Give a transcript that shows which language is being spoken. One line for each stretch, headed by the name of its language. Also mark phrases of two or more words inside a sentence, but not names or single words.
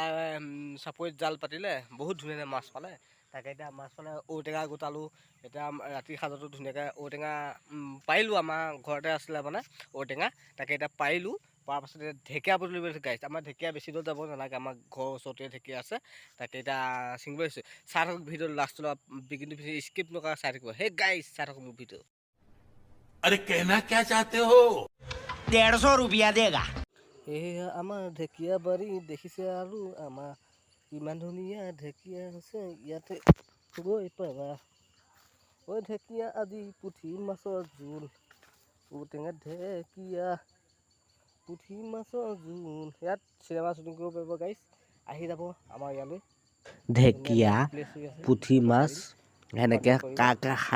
Assamese: চাপৰিত জাল পাতিলে বহুত ধুনীয়া মাছ পালে তাকে এতিয়া মাছ পালে ঔটেঙা গোটালোঁ এতিয়া ৰাতি সাজতো ধুনীয়াকৈ ঔটেঙা পাৰিলোঁ আমাৰ ঘৰতে আছিলে মানে ঔটেঙা তাকে এতিয়া পাৰিলোঁ পাৰ পাছত ঢেকীয়া বুটলিব লৈছোঁ গাইছ আমাৰ ঢেকীয়া বেছি দূৰ যাব নালাগে আমাৰ ঘৰৰ ওচৰতে ঢেকীয়া আছে তাকে এতিয়া ছিঙিব লৈছোঁ চাই থাকক ভিডিঅ'টো লাষ্টলৈ বিগিনটো স্কিপ নকৰা চাই থাকিব হে গাইছ চাই থাকক মোৰ ভিডিঅ'
Hindi: अरे कहना क्या चाहते हो 150 रुपया देगा
Assamese: এয়া আমাৰ ঢেকীয়া বাৰী দেখিছে আৰু আমাৰ কিমান ধুনীয়া ঢেকীয়া আছে ইয়াতে গৈ পাবা ঐ ঢেকীয়া আজি পুঠি মাছৰ জোল ঔটেঙা ঢেকীয়া পুঠি মাছৰ জোল ইয়াত
English: cinema shooting
Assamese: কৰিব পাৰিব গাইছ আহি যাব আমাৰ ইয়ালৈ ঢেকীয়া পুঠি মাছ সেনেকৈ কা খাই